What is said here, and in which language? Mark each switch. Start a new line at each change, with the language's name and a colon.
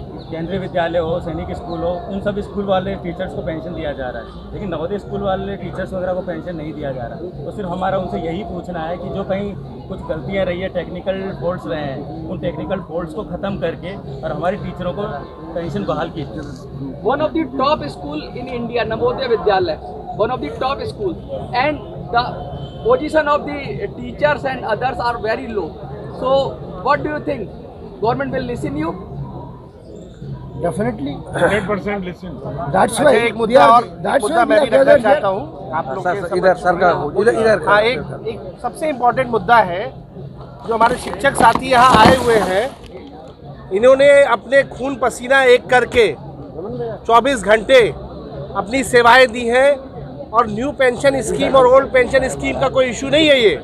Hindi: केंद्रीय विद्यालय हो, सैनिक स्कूल हो, उन सब स्कूल वाले टीचर्स को पेंशन दिया जा रहा है, लेकिन नवोदय स्कूल वाले टीचर्स वगैरह को पेंशन नहीं दिया जा रहा। तो सिर्फ हमारा उनसे यही पूछना है कि जो कहीं कुछ गलतियाँ रही है, टेक्निकल फॉल्ट्स रहे हैं, उन टेक्निकल फॉल्ट्स को ख़त्म करके और हमारी टीचरों को पेंशन बहाल की जाए।
English: One of the top school in India, Navodaya Vidyalaya, one of the top school, and the position of the teachers and others are very low. So, what do you think? Government will listen you? Definitely. 100% listen. That's why.
Hindi: एक मुद्दा और मुद्दा मैं भी रखना चाहता हूँ आप लोग के इधर सरकार इधर हाँ, एक सबसे इम्पोर्टेंट मुद्दा है, जो हमारे शिक्षक साथी यहाँ आए हुए हैं, इन्होंने अपने खून पसीना एक करके 24 घंटे अपनी सेवाएं दी हैं, और न्यू पेंशन स्कीम और ओल्ड पेंशन स्कीम का कोई इशू नहीं है, ये